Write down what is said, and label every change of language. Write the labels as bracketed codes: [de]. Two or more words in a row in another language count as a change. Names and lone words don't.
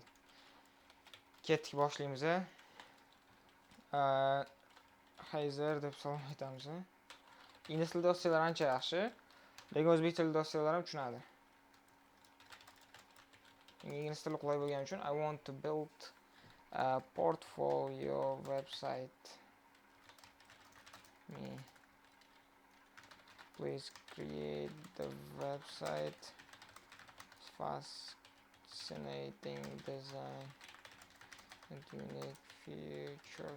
[uz] Ketdik, boshlaymiz. Hozir deb salom aytamiz. Ingliz tilida yozsalar ancha yaxshi, lekin o'zbek tilida yozsalar ham tushunadi. Ingliz tili qulay bo'lgani uchun [en] I want to build a portfolio website. Please create the website. Fascinating design and unique features.